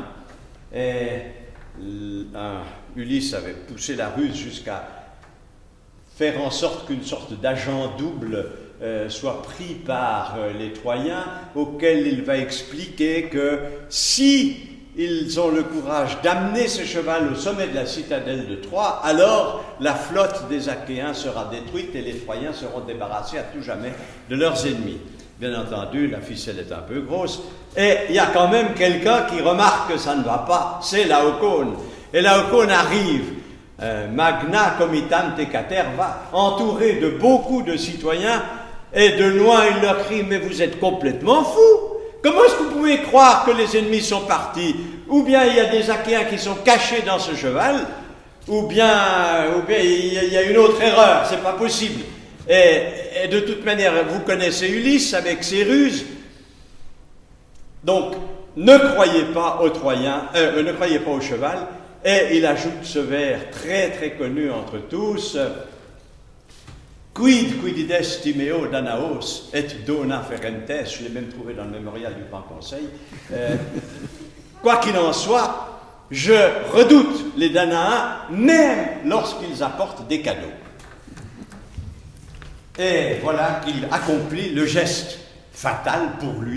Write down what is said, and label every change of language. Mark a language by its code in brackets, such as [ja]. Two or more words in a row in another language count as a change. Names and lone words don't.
[fr] Et Ulysse avait poussé la ruse jusqu'à faire en sorte qu'une sorte d'agent double soit pris par les Troyens, auquel il va expliquer que si ils ont le courage d'amener ce cheval au sommet de la citadelle de Troie, alors la flotte des Achéens sera détruite et les Troyens seront débarrassés à tout jamais de leurs ennemis. Bien entendu, la ficelle est un peu grosse, et il y a quand même quelqu'un qui remarque que ça ne va pas, c'est Laocoon. Et Laocoon arrive, [la] magna comitante caterva, [fr] entouré de beaucoup de citoyens, et de loin il leur crie: mais vous êtes complètement fous! Comment est-ce que vous pouvez croire que les ennemis sont partis? Ou bien il y a des Achéens qui sont cachés dans ce cheval, ou bien il y a une autre erreur, c'est pas possible. Et de toute manière, vous connaissez Ulysse avec ses ruses. Donc, ne croyez pas aux Troyens, ne croyez pas au cheval. Et il ajoute ce vers très très connu entre tous: [la] Quid quidides timeo danaos et dona ferentes. [fr] Je l'ai même trouvé dans le mémorial du Grand Conseil. Quoi qu'il en soit, je redoute les Danaens, même lorsqu'ils apportent des cadeaux. Et voilà qu'il accomplit le geste fatal pour lui.